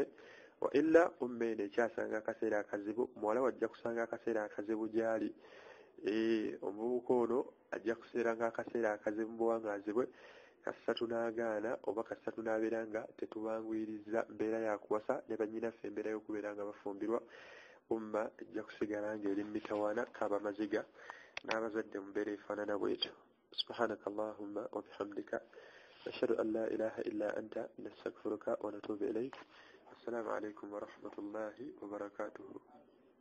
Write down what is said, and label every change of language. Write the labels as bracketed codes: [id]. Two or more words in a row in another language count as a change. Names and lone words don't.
[ar] وإلا [lg] umme eno ekyasanga akaseera akazibu muwala wajja kusanga akaseera akazibu gy'ali omuvubuka ono ajja kuseera ng'akaseera akazibu mu buwaŋŋaazi bwe kasatu n'agaana oba kasatu n'abeera nga tetubanguyiriza mbeera yakuwasa ne bannyinaffe embeera y'okubeera nga bafumbirwa umma ejja kusigala ng'eri mitawaana kaabamaziga n'abazadde mu mbeera efaanana bwetyo [ar] سبحانك اللهم وبحمدك أشهد أن لا إله إلا أنت أستغفرك وأتوب إليك السلام عليكم ورحمة الله وبركاته